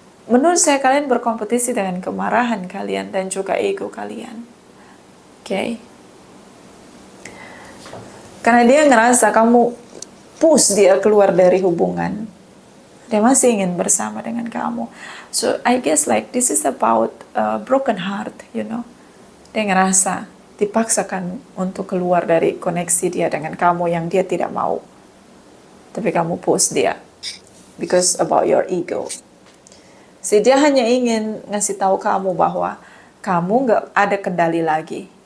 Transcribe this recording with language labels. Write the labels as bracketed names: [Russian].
[Indonesian] Menurut saya kalian berkompetisi dengan kemarahan kalian dan juga ego kalian. Okay? Karena dia ngerasa kamu push dia keluar dari hubungan, dia masih ingin bersama dengan kamu. [English] So I guess like this is about broken heart, you know. [Indonesian] Dia ngerasa dipaksakan untuk keluar dari koneksi dia dengan kamu yang dia tidak mau. Tapi kamu push dia. [English] Because about your ego. [Indonesian] Dia hanya ingin ngasih tahu kamu bahwa kamu nggak ada kendali lagi.